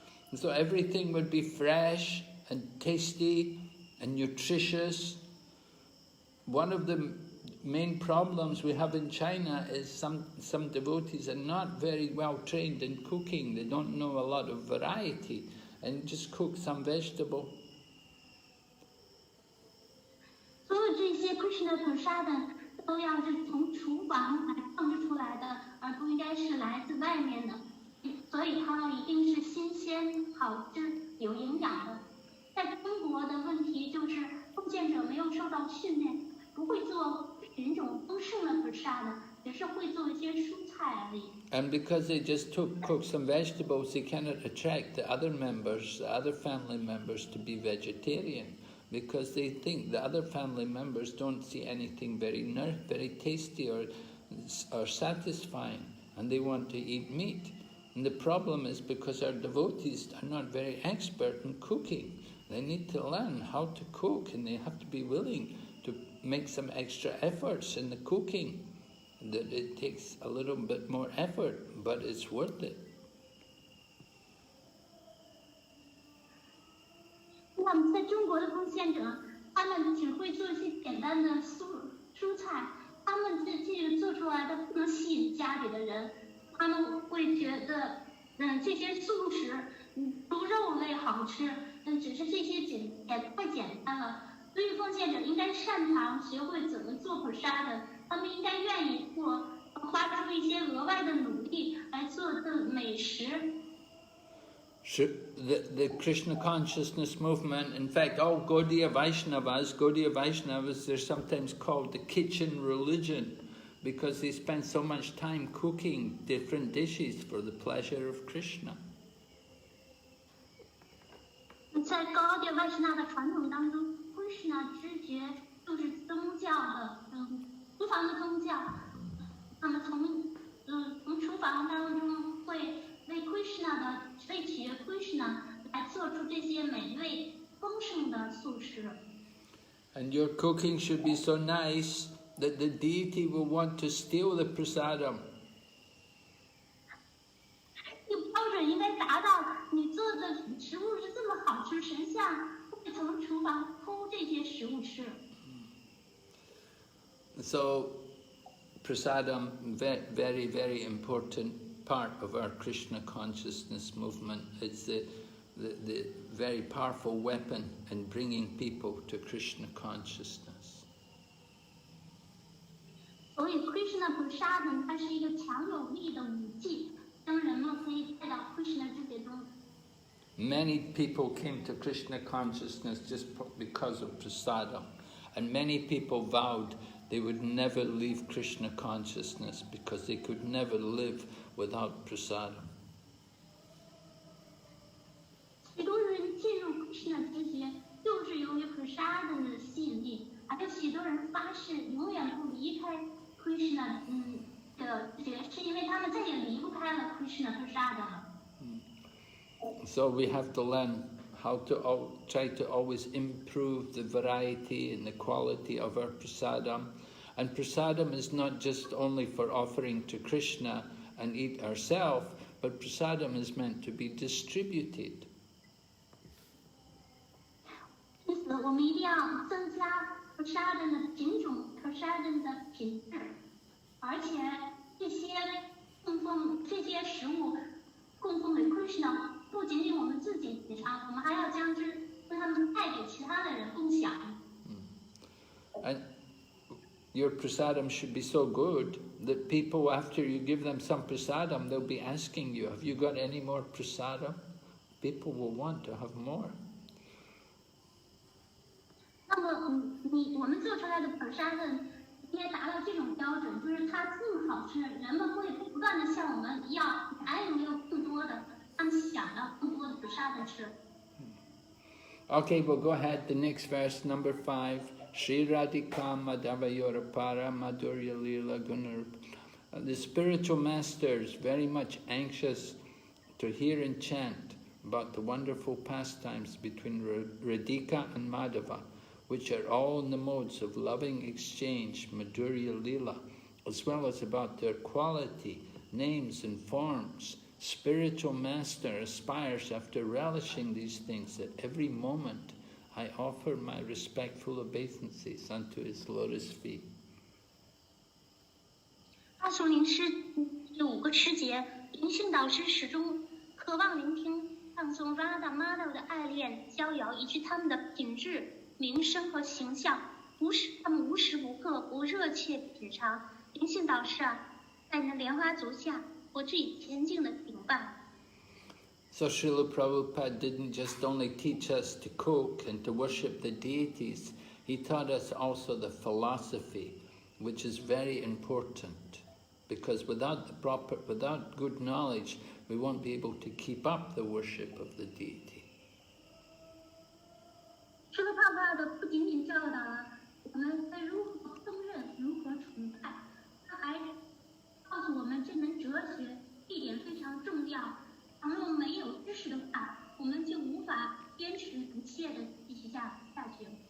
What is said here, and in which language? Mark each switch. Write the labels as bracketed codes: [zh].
[en] And so everything would be fresh and tasty and nutritious. One of the main problems we have in China is some devotees are not very well trained in cooking. They don't know a lot of variety and just cook some vegetable. [zh] 所有这些 Krishna prasadam 都要是从厨房来烹制出来的，而不应该是来自外面的，所以它一定是新鲜、好吃、有营养的。在中国的问题就是奉献者没有受到训练，不会做品种丰盛的 prasadam， 只是会做一些蔬菜而已。 [en] And because they just cook some vegetables, they cannot attract the other members, the other family members to be vegetarian. Because they think the other family members don't see anything very tasty or satisfying, and they want to eat meat. And the problem is because our devotees are not very expert in cooking. They need to learn how to cook, and they have to be willing to make some extra efforts in the cooking. That it takes a little bit more effort, but it's worth it. [zh] 那么在中国的奉献者，他们只会做一些简单的蔬菜，他们这个做出来的不能吸引家里的人，他们会觉得，这些素食，猪肉类好吃，只是这些太简单了。所以奉献者应该擅长学会怎么做 prasadam， 他们应该愿意做，花出一些额外的努力来做的美食。 [en] The Krishna consciousness movement, in fact, all Gaudiya Vaishnavas, they're sometimes called the kitchen religion because they spend so much time cooking different dishes for the pleasure of Krishna. [zh] 在高迪外什纳的传统当中，Krishna 知觉就是宗教的，厨房的宗教。那么从厨房当中会为 Krishna 的为取悦 Krishna 来做出这些美味丰盛的素食。 [en] And your cooking should be so nice that the deity will want to steal the prasadam. [zh] 你标准应该达到你做的食物是这么好吃，神像会从厨房偷这些食物吃。 [en] So, prasadam, very, very important part of our Krishna consciousness movement. It's the very powerful weapon in bringing people to Krishna consciousness. [zh] 所以 Krishna Prasadam 它是一个强有力的武器，将人们可以带到 Krishna 知觉中。 [en] Many people came to Krishna consciousness just because of prasadam, and many people vowed they would never leave Krishna consciousness because they could never live without prasadam. [zh] 许多人进入 Krishna 知觉，就是由于 Prasadam 的吸引力，还有许多人发誓永远不离开 Krishna 的知觉，是因为他们再也离不开了 Krishna Prasadam 了。 [en] So we have to learn how to try to always improve the variety and the quality of our prasadam. And prasadam is not just only for offering to Krishna and eat ourselves, but prasadam is meant to be distributed. [zh] 因此，我们一定要增加 Prasadam 的品种 ，Prasadam 的品质，而且这些食物供奉给 Krishna， 不仅仅我们自己品尝，我们还要将它们带给其他的人共享。 [en] And your prasadam should be so good that people, after you give them some prasadam, they'll be asking you, have you got any more prasadam? People will want to have more. [zh] 那么，我们做出来的 Prasadam 应该达到这种标准，就是它更好吃，人们会不断的向我们要，还有没有更多的，他们想要更多的 Prasadam 吃。 [en] Okay, we'll go ahead. The next verse, number 5. [sa] Shri Radhika Madhavayorapara Madhurya Lila Gunar. [en] The spiritual master is very much anxious to hear and chant about the wonderful pastimes between Radhika and Madhava, which are all in the modes of loving exchange, Madhurya Lila, as well as about their quality, names and forms. Spiritual master aspires after relishing these things at every moment. I offer my respectful obeisances unto his lotus feet. [zh] 大树林诗有5个诗节，灵性导师始终渴望聆听唱诵 Radha Madhav 的爱恋、逍遥，以及他们的品质、名声和形象，他们无时无刻不热切品尝。灵性导师啊，在你的莲花足下，我致以虔敬的顶拜。 [en] So Srila Prabhupada didn't just only teach us to cook and to worship the deities, he taught us also the philosophy, which is very important, because without good knowledge, we won't be able to keep up the worship of the deity. [zh] 施罗帕帕的不仅仅教导了我们该如何烹饪、如何崇拜，他还告诉我们这门哲学一点非常重要。倘若没有知识的话，我们就无法坚持不懈地继续下去。